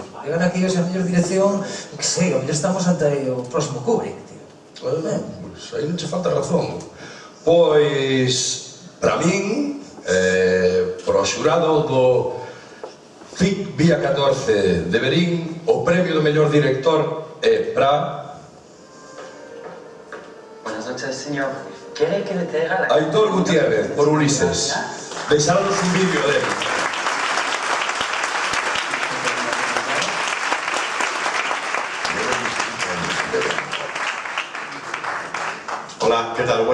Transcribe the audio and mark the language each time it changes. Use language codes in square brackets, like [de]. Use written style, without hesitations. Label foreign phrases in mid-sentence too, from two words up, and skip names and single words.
[gl] Que ven aquí hoxe a mellor dirección, que sei, o mellor estamos ante o próximo Kubrick, tío. Pois aí non che falta razón. Pois, para min, pro xurado do FIC Vía 14 de Verín, o premio do mellor director é para... [es] Buenas noches, señor. ¿Quiere que le traiga la... [gl] Aitor Gutiérrez, por Ulises. Deixáronos un vídeo dele. [es] Hola, ¿qué tal?